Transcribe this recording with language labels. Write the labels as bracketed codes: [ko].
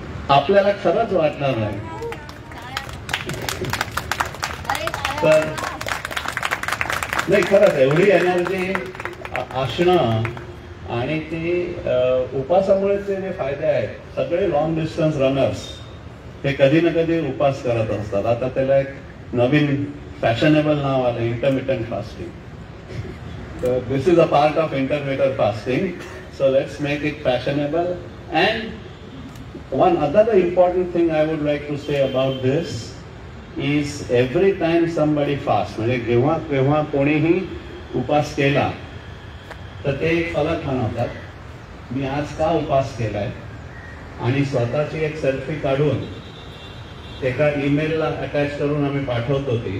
[mr] आपल्याला खरंच वाटणार नाही तर नाही, खरंच एवढी एनर्जी असणं आणि ती उपासामुळेचे जे फायदे आहेत. सगळे लॉंग डिस्टन्स रनर्स हे कधी ना कधी उपास करत असतात. आता त्याला एक नवीन फॅशनेबल नाव आलं, intermittent fasting. [en] So this is a part of intermittent fasting. So let's make it fashionable. And one other important thing I would like to say about this is every time somebody fasts, [mr] म्हणजे जेव्हा केव्हा कोणीही उपास केला तर ते एक फलक बनवतात, मी आज का उपास केलाय, आणि स्वतःची एक सेल्फी काढून एका ईमेलला अटॅच करून आम्ही पाठवतो.